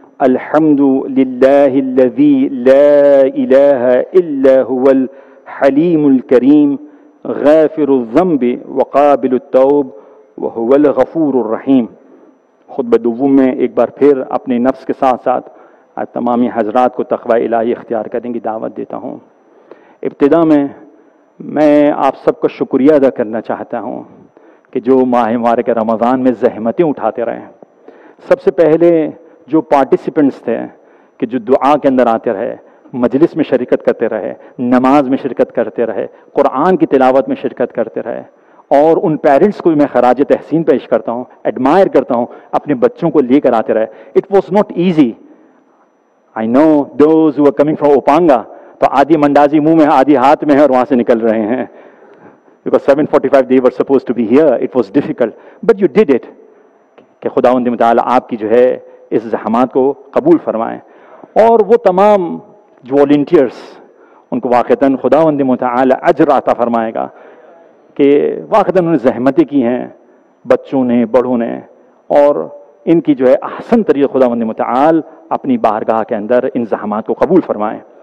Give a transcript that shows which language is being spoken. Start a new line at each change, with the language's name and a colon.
Arabic: الحمد للہ الذی لا الہ الا هو الحلیم الکریم غافر الذنب وقابل التوب وهو الغفور الرحیم.
Urdu: خطبہ دوم میں ایک بار پھر اپنے نفس کے ساتھ ساتھ تمامی حضرات کو تقوی الہی اختیار کرنے کی دعوت دیتا ہوں. ابتدا میں آپ سب کا شکریہ ادا کرنا چاہتا ہوں کہ جو ماہ مبارک رمضان میں زحمتیں اٹھاتے رہے. سب سے پہلے جو پارٹیسپنٹس تھے کہ جو دعا کے اندر آتے رہے، مجلس میں شرکت کرتے رہے، نماز میں شرکت کرتے رہے، قرآن کی تلاوت میں شرکت کرتے رہے، اور ان پیرنٹس کو میں خراج تحسین پیش کرتا ہوں، ایڈمائر کرتا ہوں، اپنے بچوں کو لے کر آتے رہے.
English: It was not easy. I know those who are coming from اوپانگا،
Urdu: تو آدھی منڈازی منہ میں آدھی ہاتھ میں ہے اور وہاں سے نکل رہے ہیں.
English: Because 7:45 they were supposed to be here. It was difficult, but you did it.
Urdu: کہ خداوند متعال آپ کی جو ہے اس زحمات کو قبول فرمائیں. اور وہ تمام جو والنٹیئرس، ان کو واقعتاً خداوند متعال اجر عطا فرمائے گا کہ واقعتاً انہوں نے زحمتیں کی ہیں، بچوں نے، بڑوں نے، اور ان کی جو ہے احسن طریقے خداوند متعال اپنی بارگاہ کے اندر ان زحمات کو قبول فرمائیں.